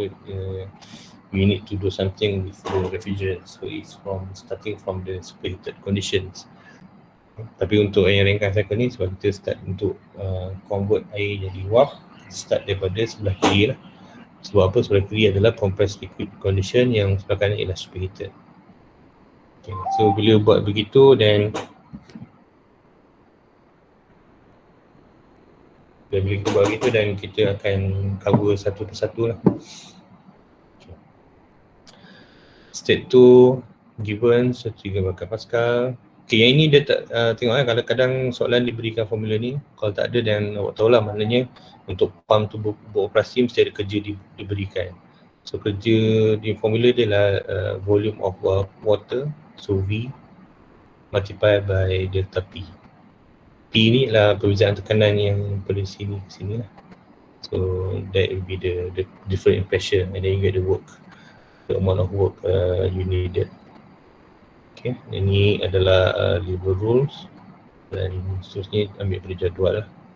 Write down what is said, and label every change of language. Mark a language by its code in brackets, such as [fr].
[en] So we need to do something with the refrigerant. So it's starting from the superheated conditions. [ms] Tapi untuk yang ringkas cycle ni, sebab kita start untuk convert air jadi wap, start daripada sebelah kiri lah. Sebab apa? Sebelah kiri adalah compressed liquid condition, yang sebelah kanan ialah superheated. Okay. So bila buat begitu, dan bila kita buat begitu, dan kita akan cover satu persatu lah. Okay. [en] State 2 given 1.3 Pascal. [ms] Okay, yang ini dia tak tengok kadang-kadang soalan diberikan formula ni, kalau tak ada dan awak tahulah, maknanya untuk pump tu beroperasi mesti ada kerja diberikan. So kerja di formula dia lah [en] volume of water, so V multiplied by delta P. [ms] P ni lah perbezaan tekanan yang pada sini lah. [en] So that will be the different in pressure, and then you get the work, the amount of work you needed. [ms] Okay, ini adalah lever rules, dan seterusnya ambil pada jadual lah.